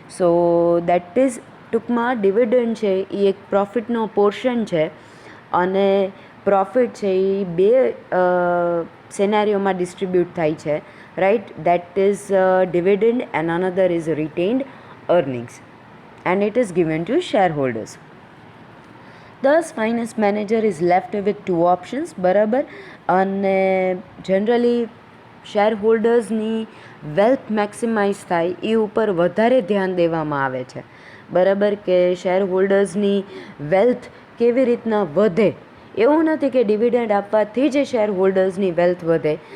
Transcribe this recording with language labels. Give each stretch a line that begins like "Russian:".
Gujarati: So that is ટૂંકમાં dividend છે એ એક પ્રોફિટનો પોર્શન છે અને પ્રોફિટ છે એ બે સિનેરિયોમાં ડિસ્ટ્રીબ્યુટ થાય છે, right.
English: That is dividend and another is retained earnings and it is given to share holders. Thus, finance manager is left with two options, બરાબર.
Gujarati: અને જનરલી શેર હોલ્ડર્સની વેલ્થ મેક્સિમાઇઝ થાય એ ઉપર વધારે ધ્યાન દેવામાં આવે છે, બરાબર, કે શેર હોલ્ડર્સની વેલ્થ કેવી રીતના વધે. એવું નથી કે ડિવિડન્ડ આપવાથી જ શેર હોલ્ડર્સની વેલ્થ વધે.